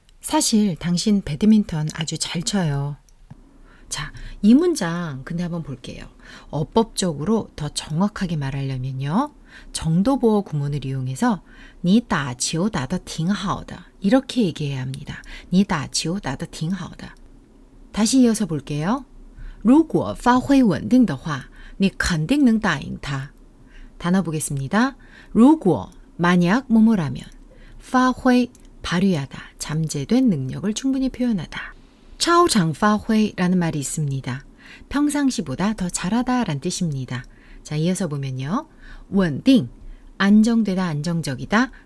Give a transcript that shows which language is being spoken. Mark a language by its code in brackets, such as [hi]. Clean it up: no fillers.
[ko] 사실 당신 배드민턴 아주 잘 쳐요. 자, 이 문장 근데 한번 볼게요. 어법적으로 더 정확하게 말하려면요. 정도보호 구문을 이용해서 [zh] 你打球打得挺好的 [ko] 이렇게 얘기해야 합니다. [zh] 你打球打得挺好的. [ko] 다시 이어서 볼게요. [zh] 如果发挥稳定的话你肯定能打赢他. [ko] 단어 보겠습니다. 如果 만약 뭐뭐라면 发挥 발휘하다, 잠재된 능력을 충분히 표현하다. 超常发挥라는 말이 있습니다. 평상시보다 더 잘하다 라는 뜻입니다. 자, 이어서 보면요. 稳定, 안정되다, 안정적이다.